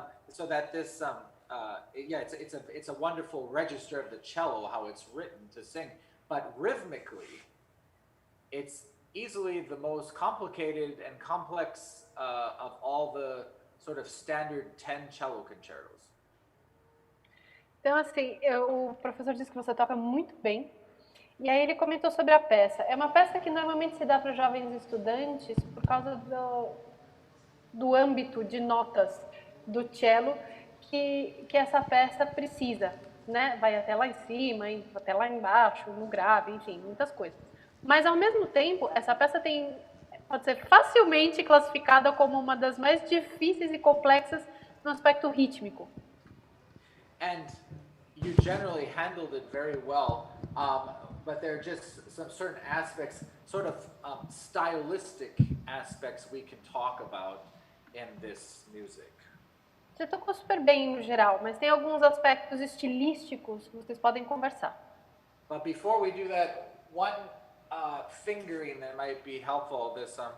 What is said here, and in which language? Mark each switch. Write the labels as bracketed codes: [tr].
[en] so that this yeah, it's a wonderful register of the cello, how it's written to sing, but rhythmically it's easily the most complicated and complex of all the sort of standard 10 cello concertos. [pt] Então, assim, o professor disse que você toca muito bem, e aí ele comentou sobre a peça. É uma peça que normalmente se dá para os jovens estudantes por causa do âmbito de notas do cello que essa peça precisa, né? Vai até lá em cima, até lá embaixo, no grave, enfim, muitas coisas. Mas, ao mesmo tempo, essa peça pode ser facilmente classificada como uma das mais difíceis e complexas no aspecto rítmico. [en] And you generally handled it very well, but there are just some certain aspects, sort of stylistic aspects we can talk about in this music. [pt] Você tocou super bem no geral, mas tem alguns aspectos estilísticos que vocês podem conversar. [en] But before we do that, one fingering that might be helpful. This